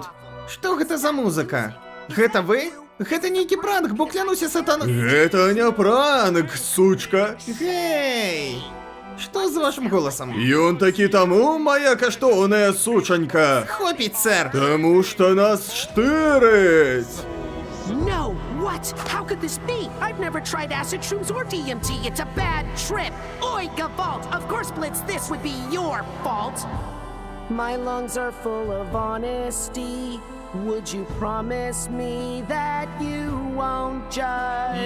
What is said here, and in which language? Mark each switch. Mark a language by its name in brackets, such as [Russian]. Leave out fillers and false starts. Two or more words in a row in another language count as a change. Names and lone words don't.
[Belarusian] Што гэта за музыка? Гэта вы? Гэта нейкі пранк, бо клянуся сатана... Гэта не пранк, сучка. Гей! Што з вашым голасам? Ён такі таму, моя каштоўная сучанька. Хопіць, сэр. Таму што нас штырыць. [English] No! What? How could this be? I've never tried acid shrooms or DMT. It's a bad trip. Oi, Gavalt! Of course, Blitz, this would be your fault. My lungs are full of honesty. Would you promise me that you won't judge?